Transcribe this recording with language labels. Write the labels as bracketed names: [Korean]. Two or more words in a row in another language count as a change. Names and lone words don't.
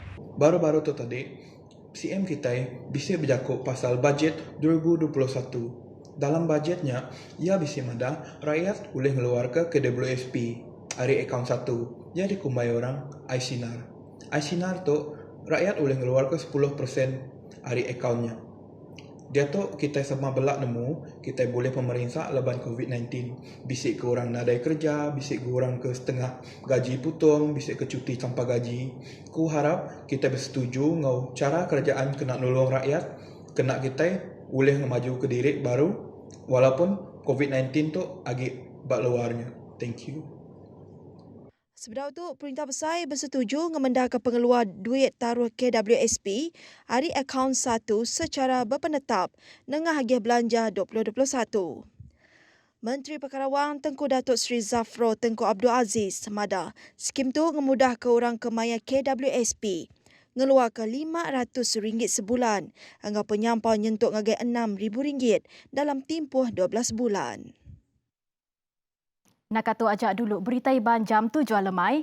[Iban] Baru-baru tu tadi, CM kita bisa bercakap pasal bajet 2021. Dalam bajetnya, ia bisa mada rakyat boleh ngeluar ke KWSP dari akaun 1. Ia dikumbai orang iSinar. iSinar tu rakyat boleh ngeluar ke 10% dari akaunnya. Dia tu kita sama belak nemu, kita boleh pemerintah leban COVID-19. Bisik ke orang nadai kerja, bisik ke orang ke setengah gaji putung, bisik ke cuti tanpa gaji. Ku harap kita bersetuju ngau cara kerajaan kena nolong rakyat, kena kita boleh ngemaju ke diri baru, walaupun COVID-19 tu agak bak luarnya. [English] Thank you. [Iban] Sebenarnya itu, Perintah Besar bersetuju mengendalikan pengeluar duit taruh KWSP dari akaun 1 secara berpenetap dengan hadiah belanja 2021. Menteri Perkara Wang Tengku Datuk Seri Zafro Tengku Abdul Aziz mada skim tu memudah ke orang kemaya KWSP ngeluar ke RM500 sebulan hingga penyampau nyentuk ngagai RM6,000 dalam tempoh 12 bulan. Nak kata ajak dulu berita Iban jam 7 lemai.